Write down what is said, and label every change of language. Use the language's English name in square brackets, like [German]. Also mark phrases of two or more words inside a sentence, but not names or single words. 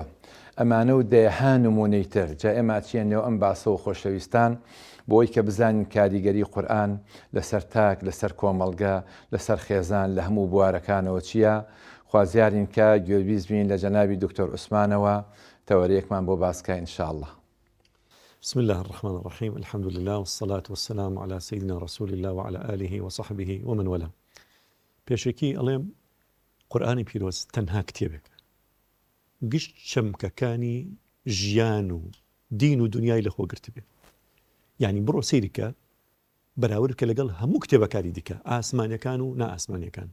[Central Kurdish] ئەمانە و دەیەها نمونەی تر. جا ئێمە چێنێەوە ئەم باسە و خۆشەویستان بۆی کە بزانین کاریگەری قورئان لەسەر تاک، لەسەر کۆمەڵگە، لەسەر خێزان لە هەموو بوارەکانەوە چییە. خوازیارین کە گوێبیست بین لە جەنابی دکتۆر عوسمانەوە تەوەریەکمان بۆ باسکە ئینشاءالله. [Arabic] بسم الله الرحمن الرحيم. الحمد لله والصلاة والسلام على سيدنا رسول الله وعلى آله وصحبه ومن والاه. [Central Kurdish] پێشێکی ئەڵێم قورئانی پیرۆز تەنها کتێبێکە، گشت چەمکەکانی ژیان و دین و دنیای لەخۆ گرت بێ. یعنی بڕۆ سەیریکە بەراورد کە لەگەڵ هەموو کتێبەکانی دیکە ئاسمانیەکان و نائاسمانیەکان.